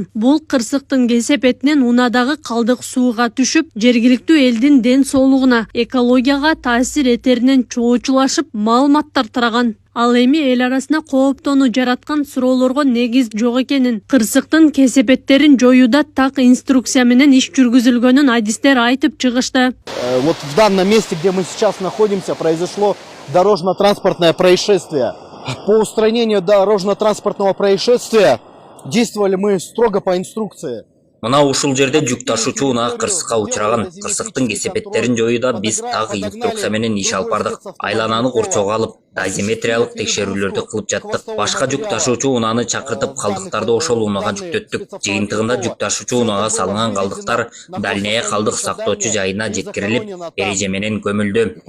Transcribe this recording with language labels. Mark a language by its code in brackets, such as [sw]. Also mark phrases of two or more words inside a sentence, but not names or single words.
[ky] Бул кырсыктын кесепетинен унаадагы калдык сууга түшүп, жергиликтүү элдин ден соолугуна, экологияга таасир этеринен чоочулашып, маалыматтар тараган. Ал эми эл арасына кооптонуу жараткан суроолорго негиз жок экенин, кырсыктын кесепеттерин жоюуда так инструкция менен иш жүргүзүлгөнүн адистер айтып чыгышты. [ru] Вот в данном месте, где мы сейчас находимся, произошло дорожно-транспортное происшествие. По устранению дорожно-транспортного происшествия действовали мы строго по инструкции. [ky] Мына ушул жерде жүк ташуучу унаа кырсыкка учураган. Кырсыктын кесепеттерин жоюуда биз так инструкция менен иш алып бардык. Айлананы корчоого алып, дозиметриялык текшерүүлөрдү кылып жаттык. Башка жүк ташуучу унааны чакыртып, калдыктарды ошол унаага жүктөттүк. Жыйынтыгында жүк ташуучу унаага салынган калдыктар Дальнее калдык сактоочу жайына жеткирилип, эреже менен көмүлдү.